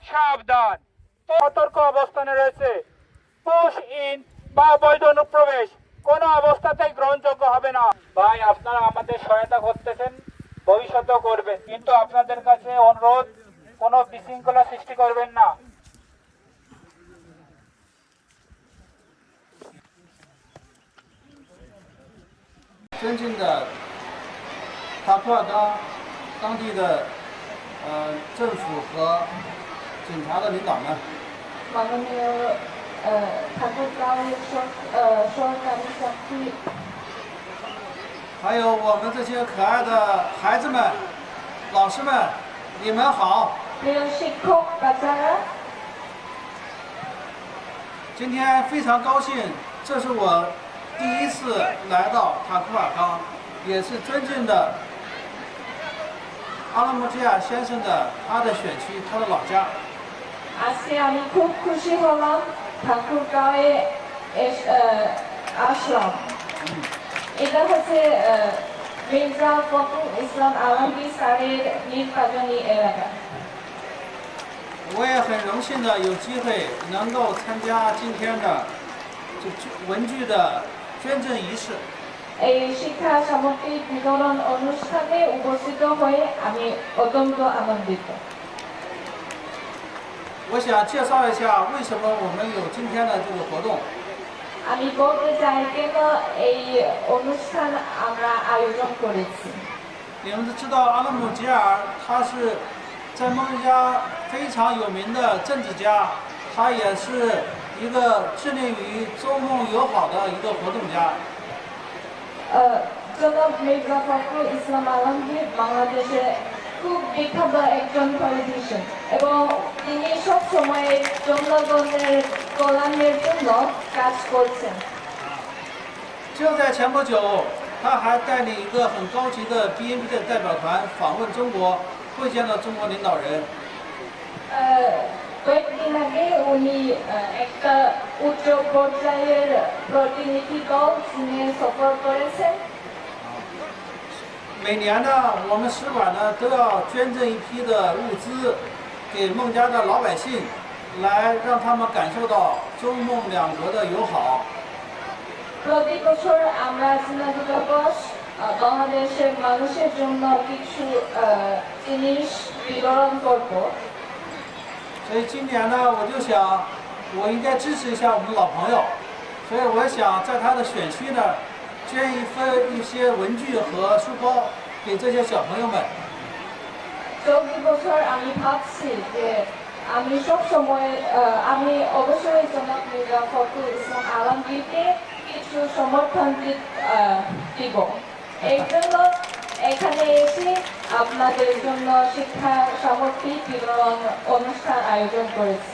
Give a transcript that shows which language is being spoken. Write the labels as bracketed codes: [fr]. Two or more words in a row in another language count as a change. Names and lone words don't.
[bn] সাবধান, সতর্ক অবস্থানে রয়েছে। [en] push in [bn] বা অবৈধ অনুপ্রবেশ কোনো অবস্থাতেই গ্রহণযোগ্য হবে না। ভাই, আপনারা আমাদের সহায়তা করতেছেন, ভবিষ্যতেও করবেন, কিন্তু আপনাদের কাছে অনুরোধ, কোনো বিশৃঙ্খলা সৃষ্টি করবেন না। [zh] 尊敬的塔库尔冈当地的政府和警察的领导们， [bn] মাননীয় ঠাকুরগাঁওয়ের সরকারি চাকরি [zh] 还有我们这些可爱的孩子们、老师们，你们好！ [bn] প্রিয় শিক্ষক বাচ্চারা, [zh] 今天非常高兴，这是我第一次来到塔库尔冈，也是尊敬的阿拉木吉亚先生的他的选区，他的老家。 [bn] আজকে আমি খুব খুশি হলাম ঠাকুরগাঁওয়ে আসলাম। এটা হচ্ছে মির্জা ফখরুল ইসলাম আলমগীর স্যারের নির্বাচনী এলাকা। [zh] 我也很荣幸的有机会能够参加今天的文具的捐赠仪式。 [bn] এই শিক্ষা সামগ্রী বিতরণ অনুষ্ঠানে উপস্থিত হয়ে আমি অত্যন্ত আনন্দিত। [zh] 我想介绍一下为什么我们有今天的这个活动。 [bn] আমি বলতে চাই কেন এই অনুষ্ঠান আমরা আয়োজন করেছি। [zh] 你们知道阿拉姆吉尔，他是在孟加非常有名的政治家，他也是一个致力于中孟友好的一个活动家。 [bn] জনাব মির্জা ফখরুল ইসলাম আলমগীর বাংলাদেশে খুব বিখ্যাত একজন পলিটিশিয়ান এবং তিনি সব সময় জনগণের কল্যাণের জন্য কাজ করছেন। [zh] 就在前不久，他还带领一个很高级的 BNP 的代表团访问中国，会见了中国领导人。 [bn] কয়েকদিন আগে উনি একটা উচ্চ পর্যায়ের প্রতিনিধি দল চীনে সফর করেছেন। [zh] 每年呢，我们使馆呢都要捐赠一批的物资给孟加的老百姓，来让他们感受到中孟两国的友好。 [bn] প্রতি বছর আমরা চীনা দূতাবাস বাংলাদেশের মানুষের জন্য কিছু জিনিস বিতরণ করব। [zh] 所以今年呢，我就想，我应该支持一下我们的老朋友，所以我想在他的选区呢，捐一些文具和书包给这些小朋友们。 [bn] চলতি বছর আমি ভাবছি যে আমি সবসময় আমি অবশ্যই জনাব মির্জা ফখরুল ইসলাম আলমগীরকে কিছু সমর্থন দিব। এই জন্য এখানে এসে আপনাদের জন্য শিক্ষা সামগ্রী বিতরণ অনুষ্ঠান আয়োজন করেছি।